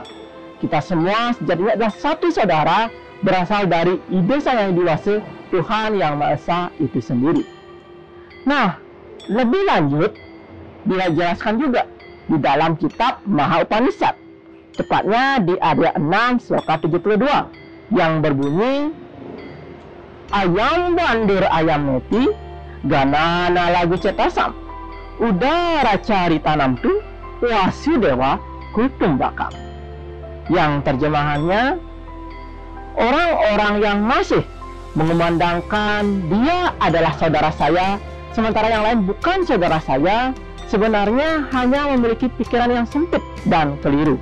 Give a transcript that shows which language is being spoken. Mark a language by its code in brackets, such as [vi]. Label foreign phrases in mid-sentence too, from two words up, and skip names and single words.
[id] Kita semua sejatinya adalah satu saudara berasal dari Ide Sang Yang Widi Wase, Tuhan Yang Maha Esa itu sendiri. Nah, lebih lanjut, dijelaskan juga di dalam kitab Maha Upanishad, tepatnya di ayat 6 sloka 72 yang berbunyi, [sa] ayam bandir ayam neti, ganana lagu cetasam, udara cari tanam tu, wasudewa kutumbakam. [id] Yang terjemahannya, orang-orang yang masih mengumandangkan dia adalah saudara saya, sementara yang lain bukan saudara saya, sebenarnya hanya memiliki pikiran yang sempit dan keliru.